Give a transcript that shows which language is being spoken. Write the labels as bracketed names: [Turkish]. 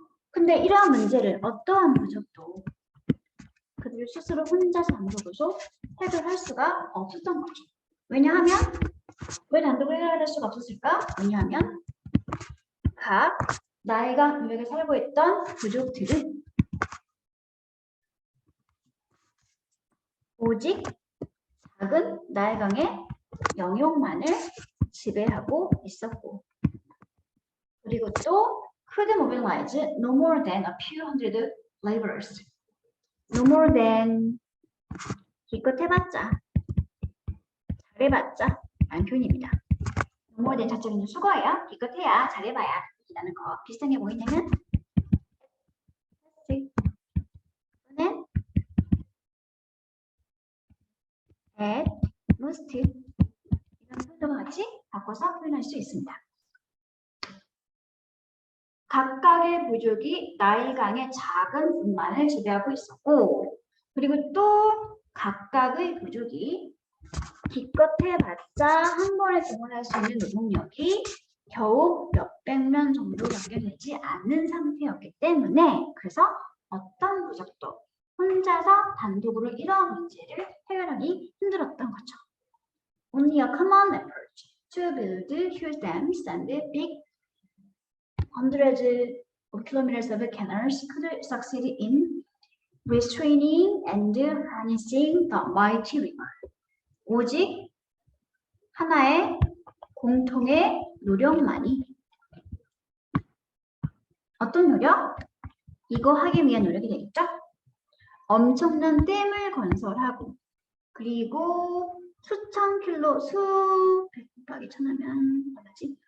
[Korean] 근데 이러한 문제를 어떠한 부족도 그들 스스로 혼자서 단독으로 해결할 수가 없었던 거죠. 왜냐하면 왜 단독으로 해결할 수가 없었을까? 왜냐하면 각 나일강 유역에 살고 있던 부족들은 오직 작은 나일강의 영역만을 지배하고 있었고, 그리고 또 [English] could mobilize no more than a few hundred laborers. no more than [Korean] 기껏 해봤자, 잘해봤자 라는 표현입니다. [English] no more than [Korean] 자체는 수거예요. 기껏 해야 잘해봐야 이라는 거 비슷하게 보이냐면 또는 [English] at most [Korean] 이런 표현과 같이 바꿔서 표현할 수 있습니다. 각각의 부족이 나일강의 작은 분만을 지배하고 있었고, 그리고 또 각각의 부족이 기껏 해봤자 한 번에 동원할 수 있는 노동력이 겨우 몇백 명 정도밖에 되지 않는 상태였기 때문에, 그래서 어떤 부족도 혼자서 단독으로 이러한 문제를 해결하기 힘들었던 거죠. [English] Only a common approach to build huge dams and big hundreds of kilometers of canals could succeed in restraining and harnessing the mighty river. [Korean] 오직 하나의 공통의 노력만이, 어떤 노력? 이거 하기 위한 노력이 되겠죠? 엄청난 댐을 건설하고, 그리고 수천 킬로, 수백 곱하기 천하면 뭐지?